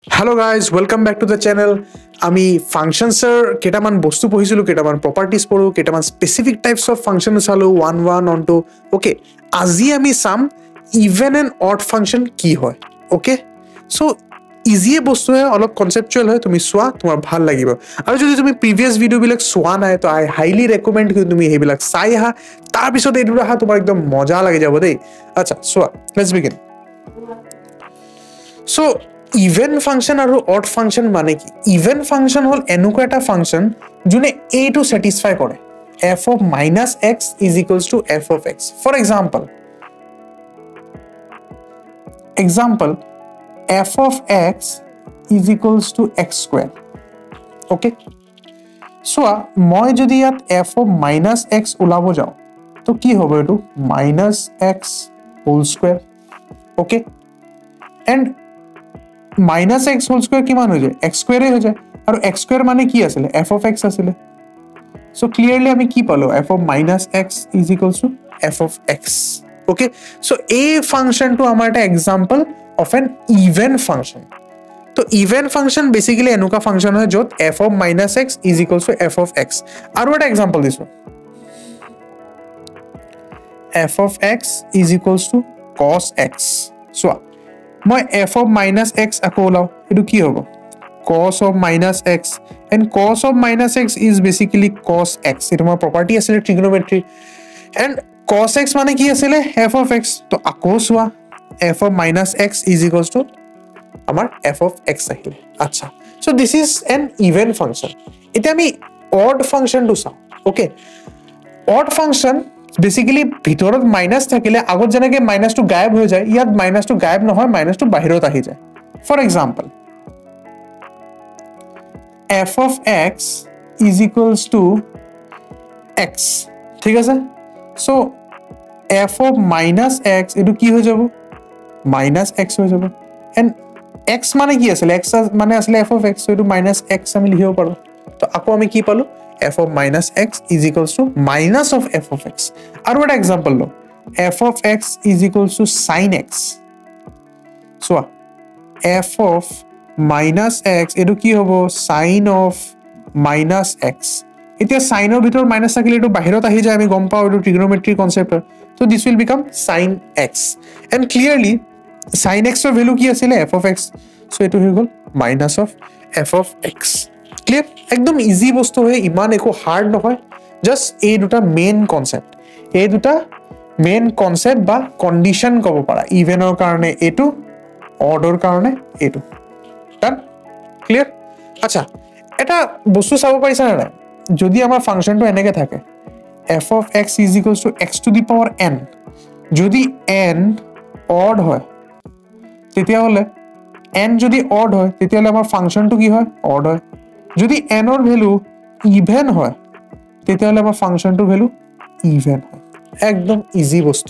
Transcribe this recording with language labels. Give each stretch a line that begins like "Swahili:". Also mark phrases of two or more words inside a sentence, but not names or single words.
English: Hello guys, welcome back to the channel.
Assamese: আমি ফাংশনসৰ কেটামান বস্তু পঢ়িছিলো, কেটামান প্ৰপাৰ্টিজ পঢ়ো, কেটামান
English: specific types of function
Assamese: চালো 1 1 on 2. ওকে, আজি আমি
English: some even and odd function
Assamese: কি হয়.
English: okay, so easy
Assamese: বস্তু হয়, অলপ কনসেপচুয়াল হয়, তুমি সোৱা তোমাৰ ভাল লাগিব. আৰু যদি তুমি
English: previous video
Assamese: বিলাক সোৱা নাই তো
English: I highly recommend
Assamese: কৰি তুমি হেবিলাক চাই আহা, তাৰ পিছত এইটো আহা তোমাৰ একদম মজা লাগি যাব দেই. আচ্ছা সোৱা,
English: let's begin. so even function আৰু odd function
Assamese: মানে কি?
English: even function
Assamese: হল এনেকুৱা এটা ফাংশন যোনে
English: a to satisfy
Assamese: কৰে.
English: f of minus x is equals to f of x. For example, f of x is equals to x square. Okay, so
Assamese: মই যদি ইয়াত
English: f of minus x
Assamese: ওলাব যাও তো কি হ'ব?
English: এটো minus x whole square. Okay, and minus x whole square
Assamese: কিমান হৈ যায়?
English: x square
Assamese: হৈ যায়, আৰু
English: x square
Assamese: মানে কি আছিল?
English: f of x আছিল. so clearly
Assamese: আমি কি পালো?
English: f of minus x is equals to f of x. okay, so a function to
Assamese: আমাৰ এটা
English: example of an even function. তো even function basically এনেকুৱা function
Assamese: হয় যত
English: f of minus x is equals to f of x.
Assamese: আৰু এটা example দিছো,
English: f of x is equals to cos x.
Assamese: so মই
English: f of minus x
Assamese: আকৌ ওলাও, এটো কি হ'ব?
English: cos of minus x, and cos of minus x is basically cos x.
Assamese: এটো আমাৰ
English: property আছে trigonometry, and cos x
Assamese: মানে কি আছিল?
English: f of x.
Assamese: তো আকৌ সোৱা
English: f of minus x is equals to আমাৰ f of x আহিলে.
Assamese: আচ্ছা,
English: so this is an even function.
Assamese: এটা আমি
English: odd function
Assamese: টো চাও. okay,
English: odd function basically
Assamese: ভিতৰত মাইনাস থাকিলে আগত যেনেকৈ মাইনাসটো গায়ব হৈ যায়, ইয়াত মাইনাসটো গায়ব নহয়, মাইনাসটো বাহিৰত আহি যায়.
English: for example, f of x is equals to x.
Assamese: ঠিক আছে,
English: so f of minus x
Assamese: এটো কি হৈ যাব?
English: minus x
Assamese: হৈ যাব.
English: and x
Assamese: মানে কি আছিল? x মানে আসলে
English: f of x,
Assamese: so এটো
English: minus x
Assamese: আমি লিখিব পাৰো. তো আকৌ আমি কি পালো?
English: f of minus x is equals to minus of f of x.
Assamese: আৰু এটা এক্সাম্পল লো,
English: f of x is equals to sin x. so f of minus x
Assamese: এটো কি হ'ব?
English: sin of minus x.
Assamese: এতিয়া সাইনৰ ভিতৰ মাইনাস থাকিলে এটো বাহিৰত আহি যায়, আমি গম পাও এটো
English: trigonometry concept. so this will become sin x, and clearly sin x ৰ ভ্যালু
Assamese: কি আছিল?
English: f of x. so
Assamese: এটো হৈ গল
English: minus of f of x. ক্লিয়াৰ?
Assamese: একদম ইজি বস্তু হয়, ইমান একো হাৰ্ড নহয়, জাস্ট এই দুটা
English: main concept,
Assamese: এই দুটা
English: main concept
Assamese: বা কন্ডিশন কব পাৰা. ইভেনৰ কাৰণে এটো, অডৰ কাৰণে এটো. ডান? ক্লিয়াৰ? আচ্ছা, এটা বস্তু চাব পাৰিছা না? যদি আমাৰ ফাংশনটো এনেকে থাকে
English: f of x is equals to x to the power n,
Assamese: যদি n অড হয় তেতিয়া হলে n যদি অড হয় তেতিয়া হলে আমাৰ ফাংশনটো কি হয়? অড হয়. যদি n ৰ ভ্যালু ইভেন হয় তেতিয়া হলে আমাৰ ফাংশনটোৰ ভ্যালু ইভেন হয়. একদম ইজি বস্তু.